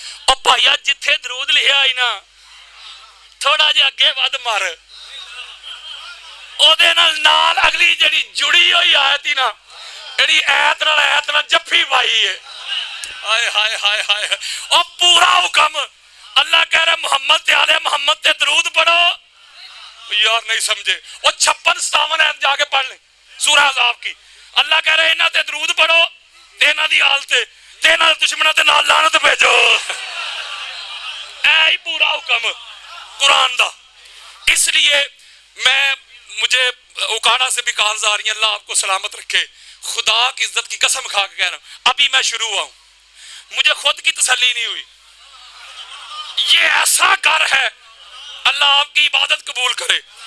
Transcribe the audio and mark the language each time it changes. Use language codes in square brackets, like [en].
[pa] اور بھائیا جتھے درود لکھا آئی نا تھوڑا جہا اگے ود مار، او دے نال اگلی جڑی جڑی ہوئی آیت ہی نا، جڑی ایت نال جفی پائی ہے. ہائے ہائے ہائے ہائے. اور پورا حکم اللہ کہہ رہے محمد تے آل محمد تے درود پڑھو. [ur] یار نہیں سمجھے. وہ 56-57 ایت جا کے پڑھ لیں سورہ احزاب کی. [pa] اللہ کہہ رہے انہاں تے درود پڑھو تے انہاں دی حالت تے انہاں دشمناں تے نال لعنت بھیجو. اے ہی پورا حکم قرآن دا. [ur] اس لیے مجھے اکاڑا سے بھی کالز آ رہی ہیں، اللہ آپ کو سلامت رکھے. خدا کی عزت کی قسم کھا کے کہہ رہا ہوں، ابھی میں شروع ہوا ہوں، مجھے خود کی تسلی نہیں ہوئی. یہ ایسا گھر ہے، اللہ آپ کی عبادت قبول کرے.